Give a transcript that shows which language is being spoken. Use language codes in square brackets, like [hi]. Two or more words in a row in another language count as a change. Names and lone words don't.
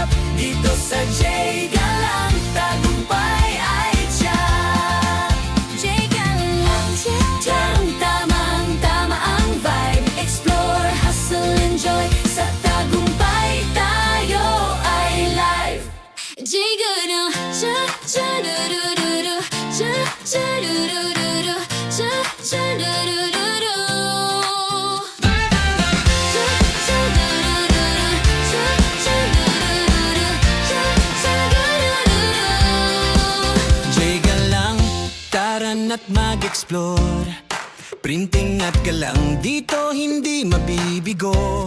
[tl] Dito sa J Galang, tagumpay ay tiyak. J Galang, tamang-tama ang vibe. [en] Explore, hustle, enjoy. [tl] Sa tagumpay tayo ay live. J Galang, cha-cha-du-du-du-du, cha-cha-du-du-du-du, cha-cha-du-du-du-du. J Galang, tara na't mag-explore. Printing at galang, dito hindi mabibigo.